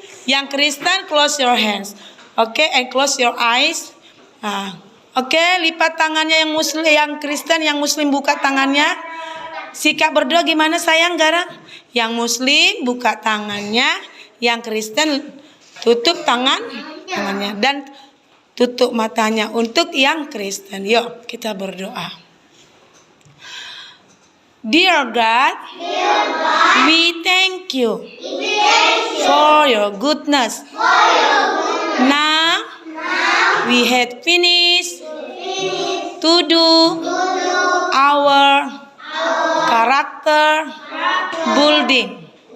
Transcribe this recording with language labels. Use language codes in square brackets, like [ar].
[id] Yang Kristen [en] close your hands. Oke, and close your eyes. [id] Nah, oke, lipat tangannya yang muslim, yang Kristen, yang muslim buka tangannya. Sikap berdoa gimana sayang Garang? Yang muslim buka tangannya, yang Kristen tutup tangannya dan tutup matanya untuk yang Kristen. Yuk kita berdoa. [en] Dear God, we thank you for your goodness. Now we had finished to do our character building.